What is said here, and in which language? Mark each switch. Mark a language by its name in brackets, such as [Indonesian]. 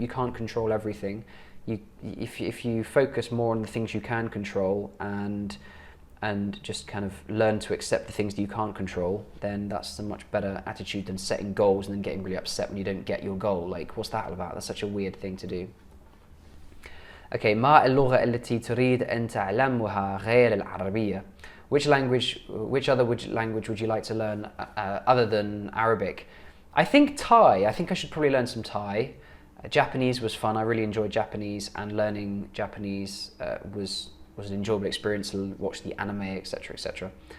[English] You can't control everything. If you focus more on the things you can control and just kind of learn to accept the things that you can't control, then that's a much better attitude than setting goals and then getting really upset when you don't get your goal. Like, what's that all about? That's such a weird thing to do. [Arabic] Okay, ما اللغة التي تريد أن تعلمها غير العربية? [English] Which other language would you like to learn other than Arabic? I think Thai. I think I should probably learn some Thai. Japanese was fun. I really enjoyed Japanese, and learning Japanese was an enjoyable experience to watch the anime, etc., etc.